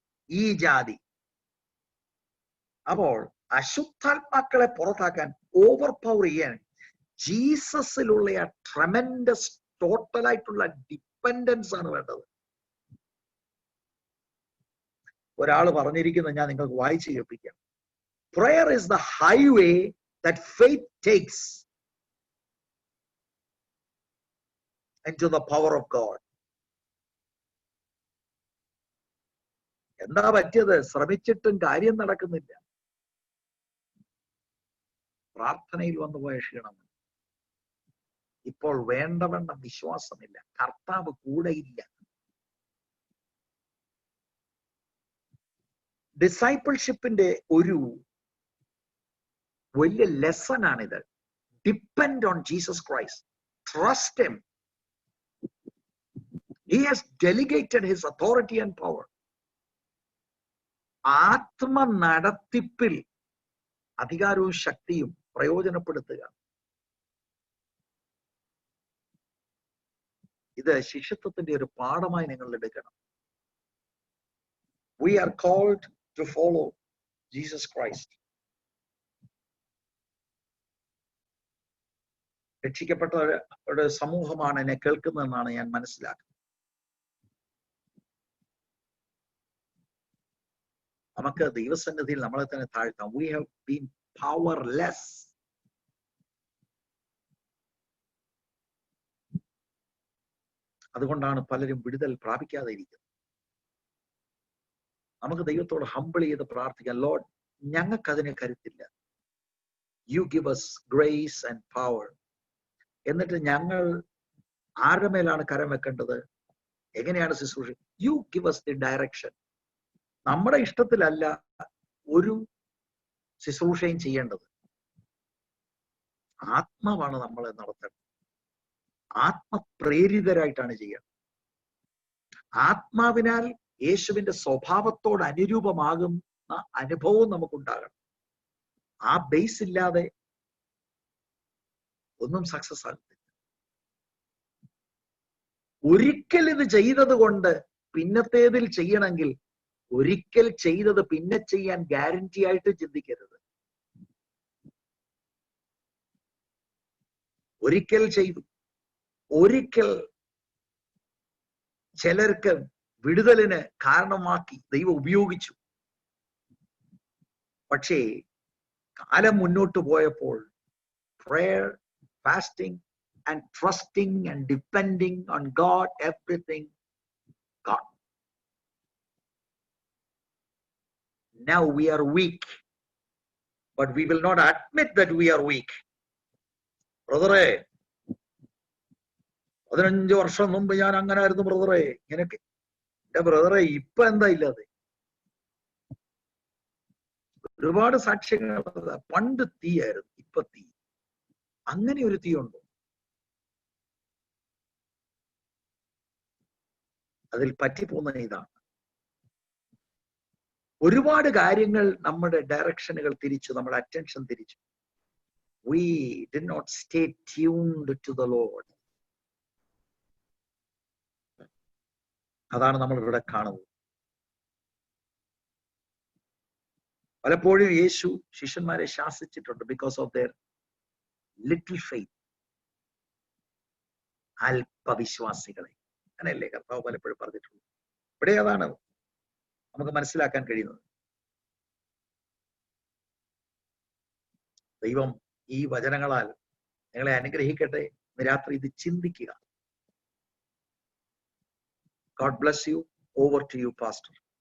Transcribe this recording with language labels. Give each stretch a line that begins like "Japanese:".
Malayalam: ഈ ജാതി അപ്പോൾ അശുദ്ധാത്മാക്കളെ പുറത്താക്കാൻ, ഓവർ പവർ ചെയ്യാൻ ജീസസിലുള്ള ആ ട്രമെൻഡസ് ടോട്ടലായിട്ടുള്ള ഡിപ്പെൻഡൻസ് ആണ് വേണ്ടത്. ഒരാൾ പറഞ്ഞിരിക്കുന്നത് ഞാൻ നിങ്ങൾക്ക് വായിച്ചു കേൾപ്പിക്കാം.
English: Prayer is the highway that faith takes into the power of God.
Malayalam: എന്താ പറ്റിയത്? ശ്രമിച്ചിട്ടും കാര്യം നടക്കുന്നില്ല. പ്രാർത്ഥനയിൽ വന്നുപോയ ക്ഷീണം. ഇപ്പോൾ വേണ്ടവണ്ണം വിശ്വാസമില്ല. കർത്താവ് കൂടെയില്ല. ഡിസൈപ്പിൾഷിപ്പിന്റെ ഒരു വലിയ ലെസൺ ആണിത്.
English: Depend on Jesus Christ. Trust him. He has delegated his authority and power.
Malayalam: ആത്മ നടത്തിപ്പിൽ അധികാരവും ശക്തിയും പ്രയോജനപ്പെടുത്തുക. ഇത് ശിഷ്യത്വത്തിന്റെ ഒരു പാഠമായി നിങ്ങൾ എടുക്കണം.
English: We are called to follow Jesus Christ.
Malayalam: രക്ഷിക്കപ്പെട്ട ഒരു സമൂഹമാണ് എന്നെ കേൾക്കുന്നതെന്നാണ് ഞാൻ മനസ്സിലാക്കുന്നത്. നമുക്ക് ദൈവസന്നിധിയിൽ നമ്മളെ തന്നെ താഴ്ത്താം.
English: We have been powerless.
Malayalam: അതുകൊണ്ടാണ് പലരും വിടുതൽ പ്രാപിക്കാതെ ഇരിക്കുന്നത്. നമുക്ക് ദൈവത്തോട് ഹംബിൾ ചെയ്ത് പ്രാർത്ഥിക്കാം. Lord, ഞങ്ങൾക്കതിന് കരുത്തില്ല.
English: You give us grace and power.
Malayalam: എന്നിട്ട് ഞങ്ങൾ ആരുടെ മേലാണ് കരം വെക്കേണ്ടത്? എങ്ങനെയാണ് ശുശ്രൂഷ?
English: You give us the direction.
Malayalam: നമ്മുടെ ഇഷ്ടത്തിലല്ല ഒരു ശുശ്രൂഷയും ചെയ്യേണ്ടത്. ആത്മാവാണ് നമ്മളെ നടത്തേണ്ടത്. ആത്മപ്രേരിതരായിട്ടാണ് ചെയ്യേണ്ടത്. ആത്മാവിനാൽ യേശുവിന്റെ സ്വഭാവത്തോട് അനുരൂപമാകുന്ന അനുഭവം നമുക്കുണ്ടാകണം. ആ ബേസ് ഇല്ലാതെ ഒന്നും സക്സസ് ആകുന്നില്ല. ഒരിക്കൽ ഇത് ചെയ്തത് കൊണ്ട് പിന്നത്തേതിൽ ചെയ്യണമെങ്കിൽ ഒരിക്കൽ ചെയ്തത് പിന്നെ ചെയ്യാൻ ഗ്യാരണ്ടി ആയിട്ട് ചിന്തിക്കരുത്. ഒരിക്കൽ ചെയ്തു, ഒരിക്കൽ ചിലർക്ക് വിടുതലിന് കാരണമാക്കി ദൈവം ഉപയോഗിച്ചു. പക്ഷേ കാലം മുന്നോട്ട് പോയപ്പോൾ
English: prayer, fasting and trusting and depending on God, everything God. Now we are weak, but we will not admit that we are weak.
Malayalam: ബ്രദറെ, 15 വർഷം മുമ്പ് ഞാൻ അങ്ങനെ ആയിരുന്നു ബ്രദറെ, ഇങ്ങനെയൊക്കെ. എന്റെ ബ്രദറെ, ഇപ്പൊ എന്താ ഇല്ലാതെ? ഒരുപാട് സാക്ഷ്യങ്ങൾ. പണ്ട് തീയായിരുന്നു, ഇപ്പൊ തീ. അങ്ങനെ ഒരു തീ ഉണ്ടോ? അതിൽ പറ്റിപ്പോകുന്ന ഇതാണ്. ഒരുപാട് കാര്യങ്ങൾ നമ്മുടെ ഡയറക്ഷനുകൾ തിരിച്ചു, നമ്മുടെ അറ്റൻഷൻ തിരിച്ചു.
English: We did not stay tuned to the Lord.
Malayalam: അതാണ് നമ്മൾ ഇവിടെ കാണുന്നത്. പലപ്പോഴും യേശു ശിഷ്യന്മാരെ ശാസിച്ചിട്ടുണ്ട്
English: Because of their little faith.
Malayalam: അല്പവിശ്വാസികളെ, അങ്ങനെയല്ലേ കർത്താവ് പലപ്പോഴും പറഞ്ഞിട്ടുള്ളൂ. ഇവിടെ അതാണ് നമുക്ക് മനസ്സിലാക്കാൻ കഴിയുന്നത്. ദൈവം ഈ വചനങ്ങളാൽ നിങ്ങളെ അനുഗ്രഹിക്കട്ടെ. രാത്രി ഇത് ചിന്തിക്കുക.
English: God bless you. Over to you, Pastor.